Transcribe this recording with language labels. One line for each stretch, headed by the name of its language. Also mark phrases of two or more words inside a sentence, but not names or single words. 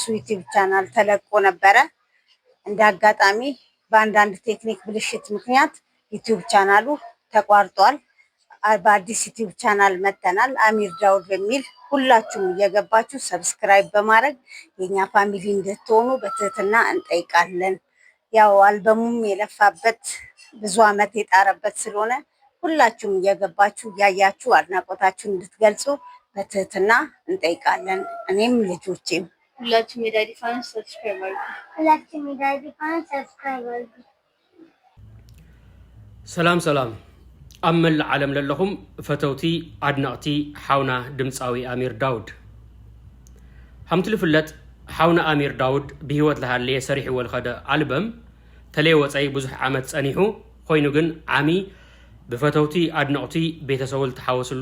Amharic: ዩቲዩብ ቻናል ተለቆ ነበረ። እንደ አጋጣሚ በአንዳንድ ቴክኒክ ብልሽት ምክንያት ዩቲዩብ ቻናሉ ተቋርጧል። በአዲስ ዩቲዩብ ቻናል መተናል። አሚር ዳውድ በሚል ሁላችሁም እየገባችሁ ሰብስክራይብ በማድረግ የኛ ፋሚሊ እንድትሆኑ በትህትና እንጠይቃለን። ያው አልበሙም የለፋበት ብዙ ዓመት የጣረበት ስለሆነ ሁላችሁም እየገባችሁ ያያችሁ አድናቆታችሁን እንድትገልጹ በትህትና እንጠይቃለን። እኔም ልጆቼም ሁላችሁም የዳዲ
English: fans subscribe
Amharic: አድርጉ።
Tigrinya: ሰላም ኣብ መላእ ዓለም ለለኹም ፈተውቲ ኣድነቕቲ ሓውና ድምፃዊ ኣሚር ዳውድ ከምቲ ዝፍለጥ ሓውና ኣሚር ዳውድ ብሂወት ዝሃለየ ሰሪሕዎ ዝኸደ ኣልበም ተለይወፀይ ብዙሕ ዓመት ፀኒሑ ኮይኑ ግን ዓሚ ብፈተውቲ ኣድነቕቲ ቤተሰቡ ዝተሓወስሉ